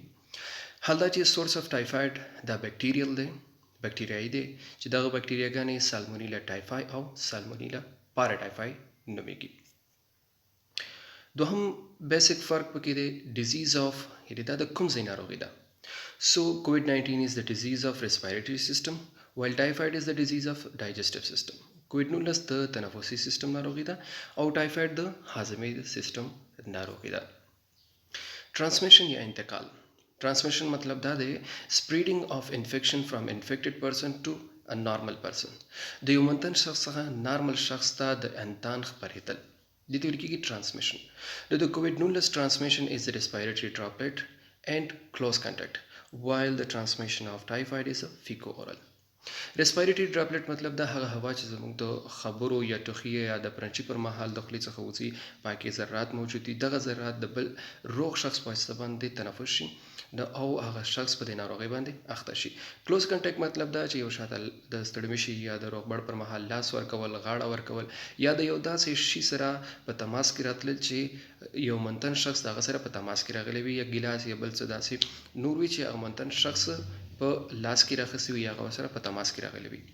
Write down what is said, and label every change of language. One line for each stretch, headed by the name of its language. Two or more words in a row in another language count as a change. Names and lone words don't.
Pashto: حال دا چې
English: source of typhoid
Pashto: دا بیکټیریل دی، بیکټیریایي دی چې دغه بیکټیریاګانې سالمونیلا ټایفای او سالمونیلا پاراټایفای نومیږي. دوهم بیسیک فرق پکې دی
English: disease of,
Pashto: یعنې دا د کوم ځای ناروغي ده.
English: So COVID-19 is the disease of respiratory system while typhoid is the disease of digestive system.
Pashto: COVID-19 د تنفسي سیستم ناروغي ده او ټایفاید د هاضمې سیستم ناروغي ده. ټرانسمیشن یا انتقال. ټرانسمیشن مطلب دا دی
English: spreading of infection from infected person to a normal person.
Pashto: د یو منتن شخص څخه نارمل شخص ته د انتان خپرېدل دې ته ویل کېږي ټرانسمیشن.
English: د COVID-19 transmission is the respiratory droplet and close contact while the transmission of typhoid is a fecal-oral. respiratory droplet
Pashto: مطلب دا هغه هوا چې زموږ د خبرو یا ټوخي یا د پرنچي پر مهال د خولې څخه وځي، پاکې ذرات موجود دي، دغه ذرات د بل روغ شخص په واسطه باندې تنفس شي او هغه شخص په دې ناروغۍ باندې اخته شي.
English: close contact
Pashto: مطلب دا چې یو شاته د ستړمي شي یا د روغبړ پر مهال لاس ورکول، غاړه ورکول یا د یو داسې شي سره په تماس کې راتلل چې یو منتن شخص دغه سره په تماس کې راغلی وي، یا ګیلاس یا بل څه داسې نور وي چې هغه منتن شخص په لاس کې راخسي وي یا هغه سره په تماس کې راغلی وي.